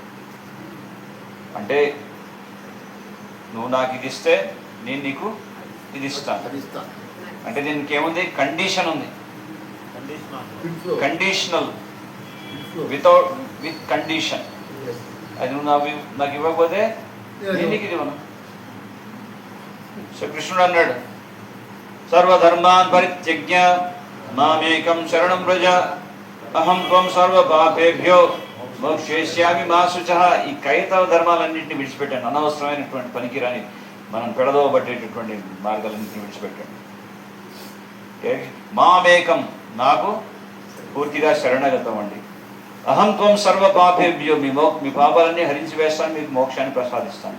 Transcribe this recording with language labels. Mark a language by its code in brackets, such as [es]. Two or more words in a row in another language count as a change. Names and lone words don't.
[te] అంటే నువ్వు నాకు ఇది ఇస్తే నేను నీకు ఇది ఇస్తాను. అంటే దీనికి ఏముంది? కండిషన్ ఉంది. కండిషనల్, [en] with condition. [te] అది నువ్వు నాకు ఇవ్వకపోతే నేను నీకు ఇది ఇవ్వను. సో కృష్ణుడు అన్నాడు, [sa] సర్వధర్మాన్ పరిత్యజ్య మామేకం శరణం వ్రజ అహం త్వం సర్వ పాపేభ్యో మోక్షయిష్యామి మా శుచః. [te] ఈ కైతవ ధర్మాలన్నింటినీ విడిచిపెట్టాను. అనవసరమైనటువంటి పనికిరాని మనం పెడదోబట్టేటటువంటి మార్గాలన్నింటినీ విడిచిపెట్టాను. మామేకం, నాకు పూర్తిగా శరణాగతం అండి. [sa] అహం త్వం సర్వ పాపేభ్యో, [te] మీ పాపాలన్నీ హరించి వేస్తాను, మీకు మోక్షాన్ని ప్రసాదిస్తాను.